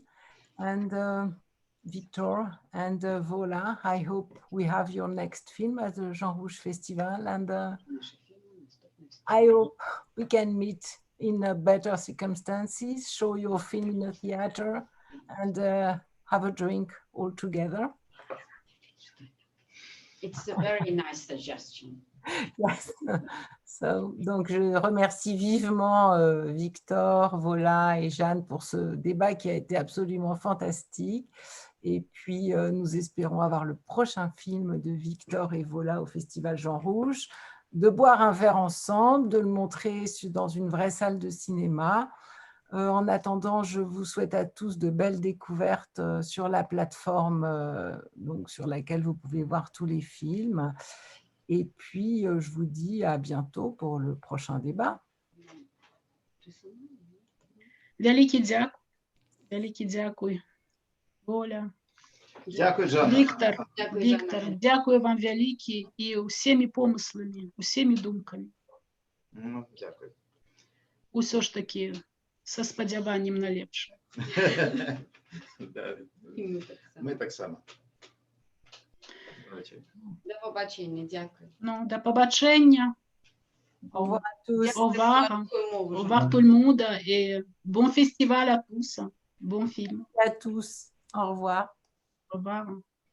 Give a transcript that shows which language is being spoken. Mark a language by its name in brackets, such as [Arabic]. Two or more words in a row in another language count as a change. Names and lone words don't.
[English] And Victor and Vola, I hope we have your next film at the Jean Rouge Festival, and I hope we can meet in better circumstances, show your film in a theater, and have a drink all together. It's a very nice suggestion. Yes. So, [French] donc, je remercie vivement Victor, Vola et Jeanne pour ce débat qui a été absolument fantastique. Et puis, nous espérons avoir le prochain film de Victor et Vola au Festival Jean Rouge, de boire un verre ensemble, de le montrer dans une vraie salle de cinéma. En attendant, je vous souhaite à tous de belles découvertes sur la plateforme donc, sur laquelle vous pouvez voir tous les films. Et puis, je vous dis à bientôt pour le prochain débat. [Ukrainian] Великий дякую. Великий дякую. Оля. Дякую, Жанна. Віктор, дякую вам велике і усіми помислами, усіми думками. Ну, дякую. Усе ж таки, со сподіванням на ліпше. Да. Ми так само. До побачення, дякую. Ну, до побачення. [French] Au revoir à tous. Au revoir. Au revoir tout le monde et bon festival à tous. Bon film. À tous. Au revoir. Au revoir.